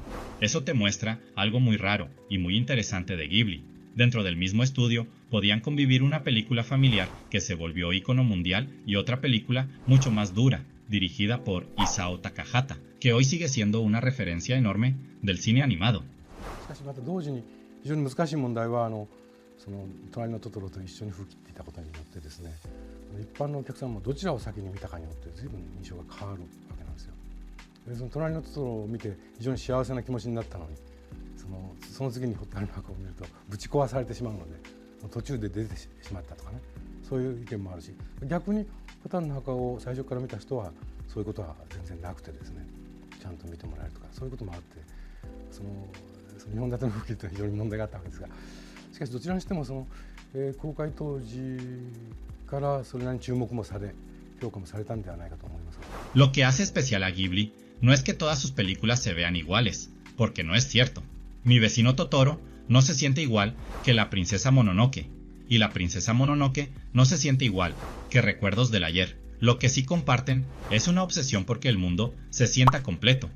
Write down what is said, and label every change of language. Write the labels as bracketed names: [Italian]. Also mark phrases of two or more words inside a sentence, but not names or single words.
[Spanish] Eso te muestra algo muy raro y muy interesante de Ghibli. Dentro del mismo estudio podían convivir una película familiar que se volvió ícono mundial y otra película mucho más dura, dirigida por Isao Takahata, que hoy sigue siendo una referencia enorme del cine animado. [Japanese] その隣のトトロと一緒に吹きっていたことによってですね、一般のお客さんもどちらを先に見たかによって随分印象が変わるわけなんですよ。でその隣のトトロを見て非常に幸せな気持ちになったのに、そその次に蛍の墓を見るとぶち壊されてしまうので途中で出てしまったとかね、そういう意見もあるし、逆に蛍の墓を最初から見た人はそういうことは全然なくてですね、ちゃんと見てもらえるとか、そういうこともあって、その2本立ての風景というのは非常に問題があったわけですが、しかしどちらにしても公開当時からそれなりに注目もされ、評価もされたんではないかと思います。 [Spanish] Lo que hace especial a Ghibli no es que todas sus películas se vean iguales, porque no es cierto. Mi vecino Totoro no se siente igual que la princesa Mononoke, y la princesa Mononoke no se siente igual que Recuerdos del Ayer. Lo que sí comparten es una obsesión porque el mundo se sienta completo.